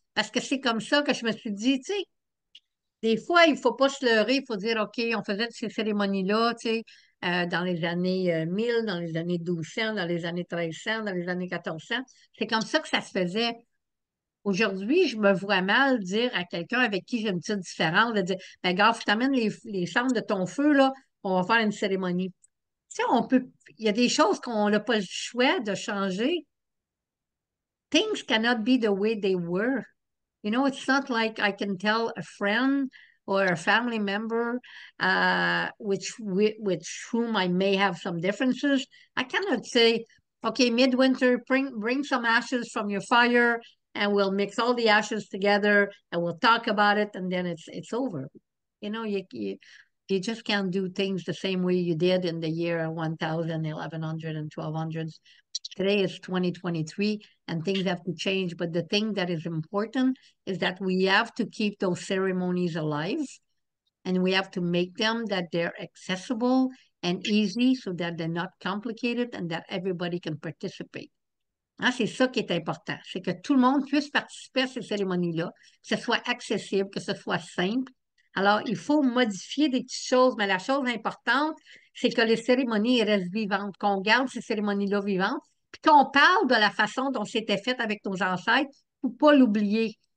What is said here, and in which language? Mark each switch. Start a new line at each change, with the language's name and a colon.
French: Parce que c'est comme ça que je me suis dit, tu sais, des fois, il ne faut pas se leurrer, il faut dire, OK, on faisait ces cérémonies-là, tu sais, dans les années 1000, dans les années 1200, dans les années 1300, dans les années 1400. C'est comme ça que ça se faisait. Aujourd'hui, je me vois mal dire à quelqu'un avec qui j'ai une petite différence, de dire, ben, gars, faut que t'amènes les cendres de ton feu, là, on va faire une cérémonie. Tu sais, il y a des choses qu'on n'a pas le choix de changer.
English: Things cannot be the way they were. It's not like I can tell a friend or a family member, with whom I may have some differences. I cannot say, okay, midwinter, bring some ashes from your fire, and we'll mix all the ashes together, and we'll talk about it, and then it's over. You just can't do things the same way you did in the year 1000, 1100, and 1200s. Today is 2023 and things have to change. But the thing that is important is that we have to keep those ceremonies alive and we have to make them that they're accessible and easy so that they're not complicated and that everybody can participate.
French: Hein, c'est ça qui est important, c'est que tout le monde puisse participer à ces cérémonies-là, que ce soit accessible, que ce soit simple. Alors, il faut modifier des petites choses, mais la chose importante, c'est que les cérémonies restent vivantes, qu'on garde ces cérémonies-là vivantes, puis qu'on parle de la façon dont c'était fait avec nos ancêtres pour ne pas l'oublier.